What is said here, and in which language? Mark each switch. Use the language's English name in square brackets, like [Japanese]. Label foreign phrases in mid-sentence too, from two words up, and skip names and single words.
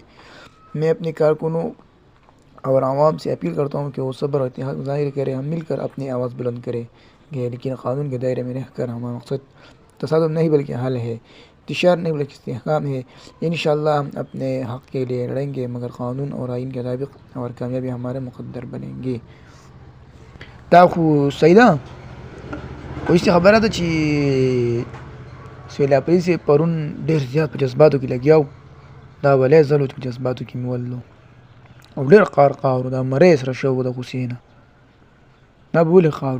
[Urdu] میں اپنے کارکنوں اور عوام سے اپیل کرتا ہوں کہ وہ صبر اور اتحاد ظاہر کریں۔ ہم مل کر اپنی آواز بلند کریں گے، لیکن قانون کے دائرے میں رہ کر۔ ہمارا مقصد تصادم نہیں بلکہ حل ہے، انتشار نہیں بلکہ استحکام ہے۔ انشاءاللہ ہم اپنے حق کے لیے لڑیں گے، مگر قانون اور آئین کے مطابق، اور کامیابی ہمارے مقدر بنے گی۔ [Pashto] دا خو سیدہ خو اس خبره ده چې سهیل آفریدي پرون ډېر زیات په جذباتو کې لګیا و. دا ولی ځل و چې په جذباتو کې مې ولو او ډېر قهر و. دا مرۍ سره شوی و د غوسې نه. دا به ولې قهر و؟